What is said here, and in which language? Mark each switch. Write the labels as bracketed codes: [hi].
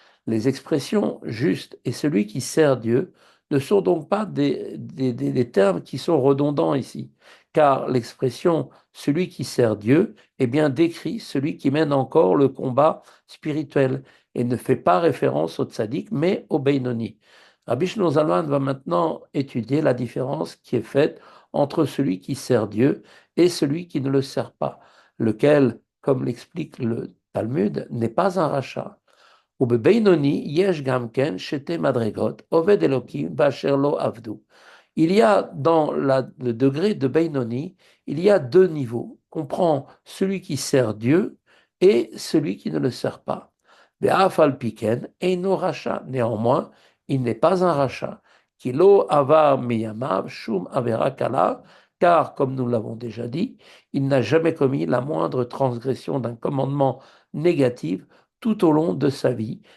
[fr] Les expressions juste et celui qui sert Dieu ne sont donc pas des termes qui sont redondants ici, car l'expression celui qui sert Dieu est bien décrit celui qui mène encore le combat spirituel et ne fait pas référence au tzaddik mais au Beinoni. Rabbi Shlomo Zalman va maintenant étudier la différence qui est faite entre celui qui sert Dieu et celui qui ne le sert pas, lequel, comme l'explique le Talmud, n'est pas un rachat. [he] ובבינוני יש גם כן שתי מדרגות, עובד אלוקים באשר לא עבדו. [fr] Il y a dans le degré de Beinoni, il y a deux niveaux. On prend celui qui sert Dieu et celui qui ne le sert pas. [he] Be'afal piken, eino racha. [fr] Néanmoins, il n'est pas un rachat. [he] Kilo avar miyamav shum avera kala, [fr] car, comme nous l'avons déjà dit, il n'a jamais commis la moindre transgression d'un commandement négatif tout au long de sa vie.